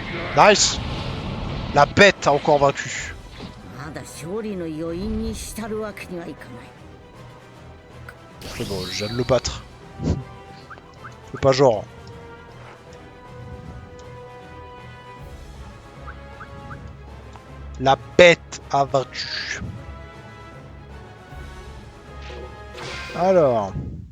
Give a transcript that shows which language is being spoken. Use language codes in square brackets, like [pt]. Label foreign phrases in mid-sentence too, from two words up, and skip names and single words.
[fr] Nice. La bête a encore vaincu. [ja] まだ勝利の余韻に浸るわけにはいかない。 [fr] C'est bon, je viens de le battre. C'est pas genre. La bête a vaincu. Alors.